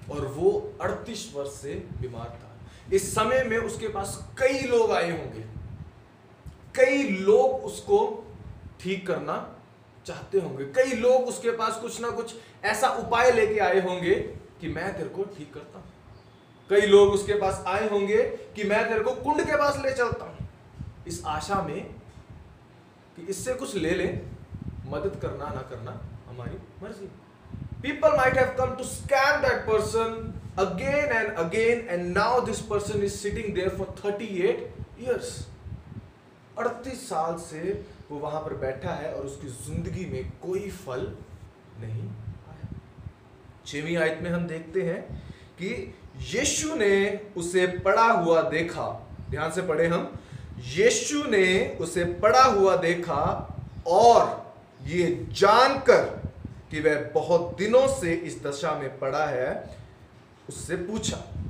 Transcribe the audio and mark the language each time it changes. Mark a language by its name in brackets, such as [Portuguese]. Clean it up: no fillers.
[Hindi] और वो 38 वर्ष से बीमार था। इस समय में उसके पास कई लोग आए होंगे, कई लोग उसको ठीक करना चाहते होंगे, कई लोग उसके पास कुछ ना कुछ ऐसा उपाय लेके आए होंगे कि मैं तेरे को ठीक करता हूं। कई लोग उसके पास आए होंगे कि मैं तेरे को कुंड के पास ले चलता हूं, इस आशा में कि इससे कुछ ले ले, मदद करना ना करना हमारी मर्जी। [English] People might have come to scam that person again and now this person is sitting there for 38 years. [Hindi] 38 साल से वो वहां पर बैठा है और उसकी जिंदगी में कोई फल नहीं आया। 6वीं आयत में हम देखते हैं कि यीशु ने उसे पड़ा हुआ देखा। ध्यान से पढ़े हम। यीशु ने उसे पड़ा हुआ देखा और ये जानकर कि वह बहुत दिनों से इस दशा में पड़ा है, उससे पूछा।